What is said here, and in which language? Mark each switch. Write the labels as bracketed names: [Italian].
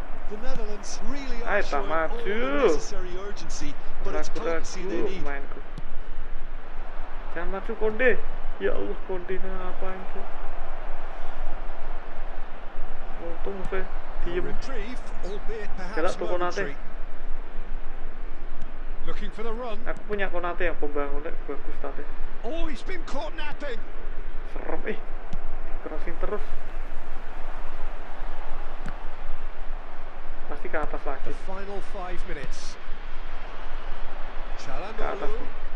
[English] The Netherlands really are showing all the necessary urgency, but it's potency they need. [Indonesian] Jangan maju Konde. Ya Allah, Konde ngapain sih? Untung saya diem. [English] Reprieve, albeit perhaps momentary. Looking for the run. [Indonesian] Aku punya Konate yang pembangunnya bagus tadi. [English] Oh, he's been caught napping. [Indonesian] Serem dikerasin terus. Pasti ke atas lagi. [English] The final 5 minutes. [Indonesian] Ke atas nih.